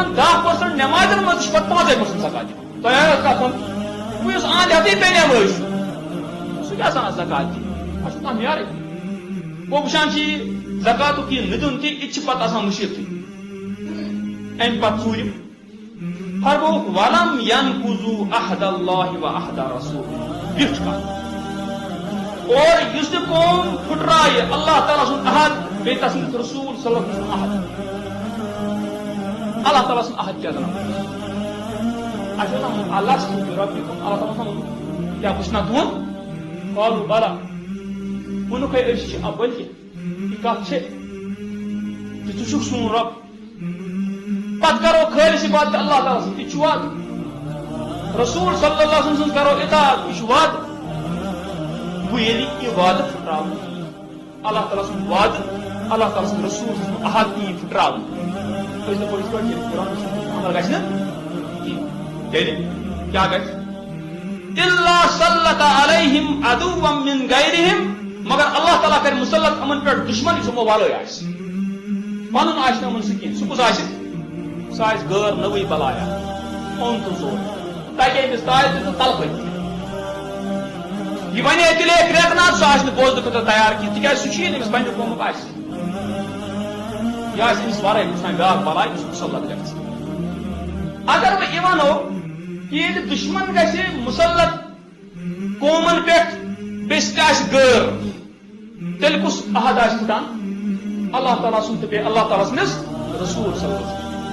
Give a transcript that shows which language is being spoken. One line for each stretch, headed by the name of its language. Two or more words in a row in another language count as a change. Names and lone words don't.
Kashmiri: 10% نٮ۪مازٮ۪ن منٛز چھِ پتہٕ 5% زکات دِوان تۄہہِ آیو کتھ سمجھ وۄنۍ یُس اند ہٮ۪تھٕے بے نٮ۪مٲزۍ چھُ سُہ کیٛاہ آسان زکات دِنۍ اَتھ چھُ کانٛہہ معیارٕے گوٚو وٕچھان چھِ یہِ زکاتُک یہِ نہٕ دیُن تہِ یہِ تہِ چھِ پتہٕ آسان مُشکلٕے امہِ پتہٕ ژوٗرِم فرمووُکھ
Arabic: ولم ينقضوا عهد الله وعهد رسوله
Kashmiri: بیٹھ کتھ اور یُس تہِ قوم پھٕٹرایہِ اللہ تعالیٰ سُنٛد عہد بیٚیہِ تسٕنٛدِس رسوٗل
Arabic: صلی اللہ علیہ وسلم
Kashmiri: عہد اللہ تعالیٰ سُنٛد عہد کیٛاہ زنان اَسہِ اوس اللہ سُنٛد رۄبِکُم اللہ تعالیٰ سُنٛد کیٛاہ بہٕ چھُس نا تُہُنٛد
Arabic: قالوا بلى
Kashmiri: ووٚنُکھے أسۍ چھِ بٔلکہِ یہِ کتھ چھِ ژٕ چھُکھ سون رۄب پتہٕ کرو خٲلص عبادت اللہ تعالیٰ سٕنٛز یہِ چھُ وعدٕ رسوٗل
Arabic: صلی اللہ علیہ وسلم
Kashmiri: سٕنٛز کرو اطاعت یہِ چھُ وعدٕ وۄنۍ ییٚلہِ یہِ وعدٕ پھٕٹراونہٕ اللہ تعالیٰ سُنٛد وعدٕ اللہ تعالیٰ سٕنٛد رسوٗل سُنٛد عہد یی پھٕٹراونہٕ أسۍ دَپو یِتھ پٲٹھۍ قرآن عمل گژھِ نہٕ کِہیٖنۍ تیٚلہِ کیٛاہ گژھِ
Arabic: اِلا سلط علیہم عدوا من غیرہم
Kashmiri: مگر اللہ تعالیٰ کرِ مُسلط یِمن پٮ۪ٹھ دُشمن یُس یِمو ورٲے آسہِ پنُن آسہِ نہٕ یِمن سُہ کینٛہہ سُہ کُس آسہِ سُہ آسہِ غٲر نٔوٕے بلایا اوٚن تہٕ زور تَگہِ أمِس تاج تہِ تہٕ تلپٔتۍ تہِ یہِ وَنہِ تیٚلے کرٛٮ۪کناز سُہ آسہِ نہٕ بوزنہٕ خٲطرٕ تیار کینٛہہ تِکیٛازِ سُہ چھُ ییٚلہِ أمِس پننہِ قومُک آسہِ یہِ آسہِ أمِس ورٲے کُنہِ ساتہٕ بیٛاکھ بلاے یُس مُسلط گژھِ اگر وۄنۍ یہِ وَنو کہِ ییٚلہِ دُشمن گژھِ مُسلط قومن پٮ۪ٹھ بیٚیہِ سُہ تہِ آسہِ غٲر تیٚلہِ کُس عہد آسہِ پھٕٹان اللہ تعالیٰ سُنٛد تہٕ بیٚیہِ اللہ تعالیٰ سٕنٛدِس رسوٗل
Arabic: صلی اللہ علیہ وسلم